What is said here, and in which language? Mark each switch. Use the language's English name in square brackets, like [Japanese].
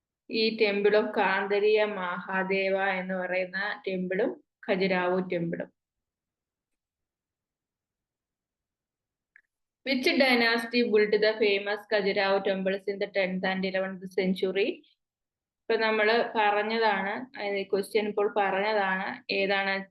[Malayalam] ഈ temple of കാന്തരിയ Mahadeva എന്ന് പറയുന്ന ടെമ്പിളും Khajuraho ടെമ്പിളും. [English] Which dynasty built the famous Khajuraho temples in the 10th and 11th century? [Malayalam] ഇപ്പൊ നമ്മള് പറഞ്ഞതാണ്, ക്വസ്റ്റ്യൻ ഇപ്പോൾ പറഞ്ഞതാണ്. ഏതാണ്?